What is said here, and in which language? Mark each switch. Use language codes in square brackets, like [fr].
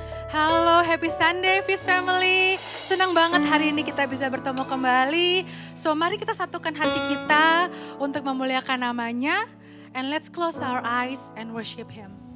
[en] Halo, happy Sunday Fuse Family. [id] Senang banget hari ini kita bisa bertemu kembali. So mari kita satukan hati kita untuk memuliakan namanya. [en] And let's close our eyes and worship Him.